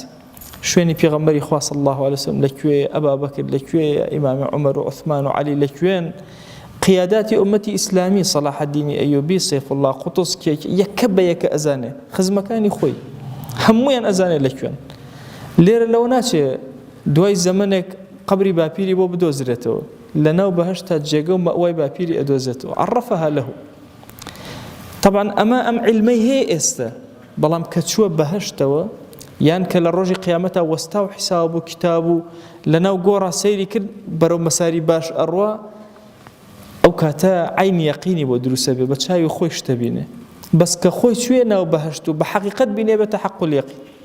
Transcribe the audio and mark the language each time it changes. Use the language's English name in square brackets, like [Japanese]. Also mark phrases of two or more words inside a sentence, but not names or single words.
[Central Kurdish] شوێنی پێغەمبەری خوا [Arabic] صلی الله علیه وسلم [Central Kurdish] لەکوێیە، ئەبا بەکر لەکوێیە، ئیمامی عومەر و عوثمان و عەلی لەکوێن، قیاداتی ئومەتی ئیسلامی صلاح الدین ئەیوبی، سیف الله قوتس، یەکە بە یەکە ئەزانێ خزمەکانی خۆی هەموویان ئەزانێ لەکوێن. لێرە لەوە ناچێ دوای زەمانێک قبری باپیری بۆ بدۆزرێتەوە، لە ناو بەهەشتا جێگە و مەوای باپیری ئەدۆزێتەوە. [Arabic] عرفها له. [Central Kurdish] طبعا ئەمە ئەم علمەی هەیە ئێستا، بەڵام کە چووە بەهەشتەوە یان کە لە ڕۆژی قیامەتا وەستا و حیساب و کتاب و لە ناو گۆڕا سەیری کرد بەرەو مەساری باش ئەڕوا، ئەو کاتە عینی یەقینی بۆ دروستە بێ، بە چاوی خۆی شتە بینێ. بەس کە خۆی چوێ ناو بەهەشت و بە حەقیقەت بینێ بە [Arabic] تەحەقق اليەقین.